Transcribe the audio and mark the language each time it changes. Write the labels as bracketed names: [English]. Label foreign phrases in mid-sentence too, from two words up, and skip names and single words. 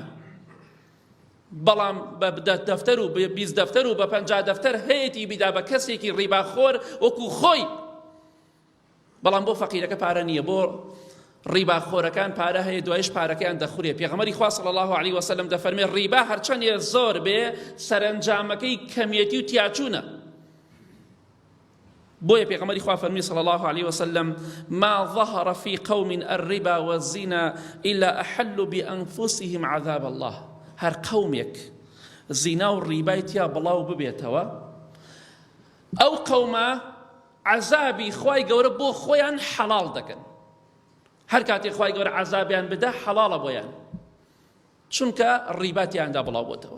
[Central Kurdish] بەڵام بە دەفتەر و 20 دەفتەر و بە 50 دەفتەر هەیەی بیدا بە کەسێکی ڕیباخۆر وەکو خۆی، بەڵام بۆ فەقیرەکە پارە نییە، بۆ ڕیباخۆرەکان پارە هەیە، دوایش پارەکەیان دەخورێ. پێغەمبەری خوا [Arabic] صلی الله عليه وسلم [Central Kurdish] دەفەرمێ ڕیبا هەرچەندێ زۆر بێ، سەرنجامەکەی کەمیەتی و تیاچوونە. بۆیە پێغەمبەری خوا فەرمی [Arabic] صلی الله عليه وسلم: ما ظهر في قوم الربا والزنا إلا أحلوا بأنفسهم عذاب الله. [Central Kurdish] هەر قەومێک زینا و ڕیبای تیا بڵاو ببێتەوە، ئەو قەومە عەزابی خوای گەورە بۆ خۆیان حەڵاڵ دەکەن. هەر کاتێک خوای گەورە عەزابیان بدە، حەڵاڵە بۆیان، چونکە ڕیباتیاندا بڵاو بۆتەوە.